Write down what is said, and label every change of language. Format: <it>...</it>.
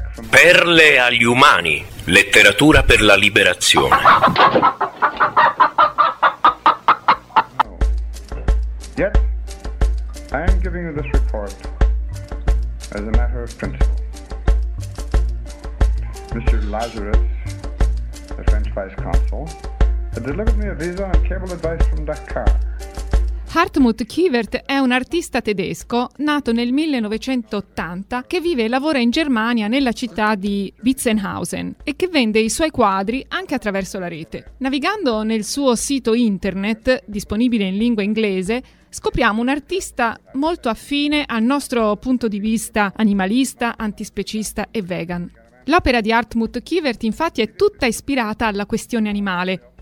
<it>Perle agli umani, letteratura per la liberazione. No.</it> <en>Yet, I am giving you this report as a matter of principle. Mr. Lazarus, the French vice consul, had delivered me a visa and cable advice from Dakar.</en> <it>Hartmut Kievert è un artista tedesco nato nel 1980 che vive e lavora in Germania nella città di Bitzenhausen e che vende i suoi quadri anche attraverso la rete. Navigando nel suo sito internet, disponibile in lingua inglese, scopriamo un artista molto affine al nostro punto di vista animalista, antispecista e vegan. L'opera di Hartmut Kievert infatti è tutta ispirata alla questione animale,</it>